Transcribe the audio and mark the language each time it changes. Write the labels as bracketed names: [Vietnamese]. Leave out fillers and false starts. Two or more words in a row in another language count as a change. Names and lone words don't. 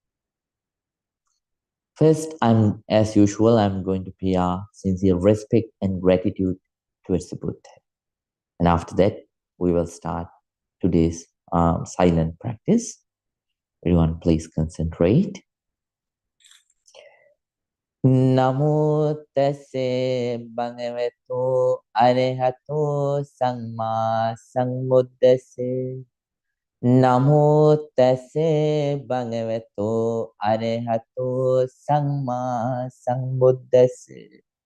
[English] First, as usual, I'm going to pay our sincere respect and gratitude towards the Buddha. And after that, we will start today's silent practice. Everyone, please concentrate. [Pali] Namo tassa bhagavato arahato samma sambuddhassa. Namo tassa bhagavato arahato samma sambuddhassa.